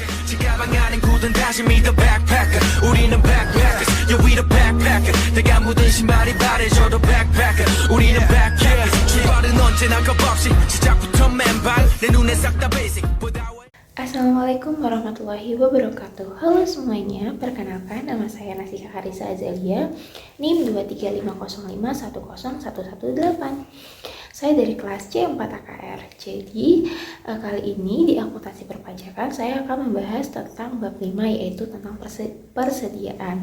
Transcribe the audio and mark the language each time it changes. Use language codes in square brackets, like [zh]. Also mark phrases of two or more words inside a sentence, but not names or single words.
[ko] 가방 안엔 굳은 다짐이 [en] the backpacker [ko] 우리는 [en] backpackers yeah we the backpacker [ko] 내가 묻은 신발이 바래져도 backpacker 우리는 backpackers 출발은 언제나 겁없이 시작부터 맨발 내 눈에 싹 다 basic [ar] السلام عليكم ورحمة الله وبركاته. [id] Halo semuanya, perkenalkan nama saya Nasika Harisa Azalia, NIM 23505101118. Saya dari kelas C4 AKR. Jadi kali ini di akuntansi perpajakan saya akan membahas tentang bab 5, yaitu tentang persediaan.